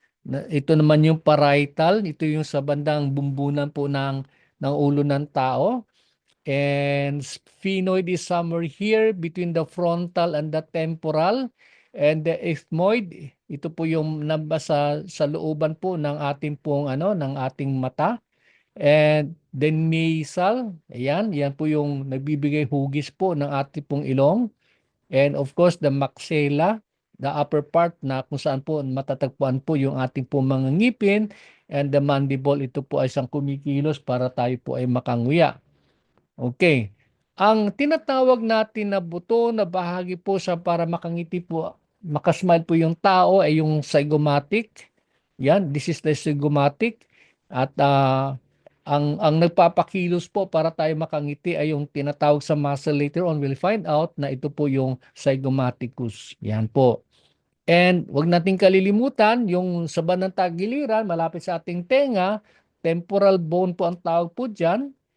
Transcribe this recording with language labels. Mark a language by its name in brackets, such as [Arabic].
[Filipino] Ito naman yung parietal, ito yung sa bandang bumbunan po ng ulo ng tao. [English] And sphenoid is somewhere here between the frontal and the temporal. And the ethmoid, [Filipino] ito po yung sa looban po ng ating pong ng ating mata. [English] And the nasal, [Filipino] ayan, yan po yung nagbibigay hugis po ng ating pong ilong. [English] And of course, the maxilla, the upper part [Filipino] na kung saan po matatagpuan po yung ating pong mga ngipin. [English] And the mandible, [Filipino] ito po ay isang kumikilos para tayo po ay makanguya. Okay. Ang tinatawag natin na buto na bahagi po sa para makangiti po, makasmile po yung tao ay yung zygomatic. [English] Yan, this is the zygomatic. [Filipino] At ang nagpapakilos po para tayo makangiti ay yung tinatawag sa muscle. [English] Later on, we'll find out [Filipino] na ito po yung zygomaticus. Yan po. And wag nating kalilimutan yung sa bandang tagiliran, malapit sa ating tenga, temporal bone po ang tawag po dyan.